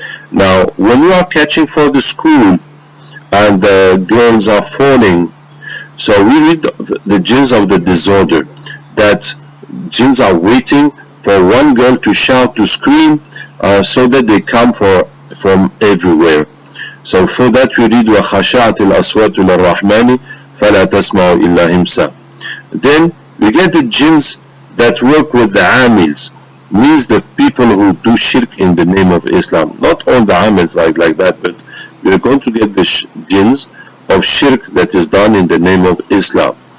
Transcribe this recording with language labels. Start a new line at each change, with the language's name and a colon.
English: Now, when you are catching for the school and the girls are falling, so we read the jinns of the disorder, that jinns are waiting for one girl to shout, to scream, so that they come from everywhere. So for that we read
Arabic: وَخَشَعَتِ الْأَصْوَاتُ لِلرَّحْمَنِ فَلَا تَسْمَعُ إِلَّا هِمْسًا.
English: Then we get the jinns that work with the amils, means the people who do shirk in the name of Islam. Not all the amils like that, but we are going to get the jinns of shirk that is done in the name of Islam.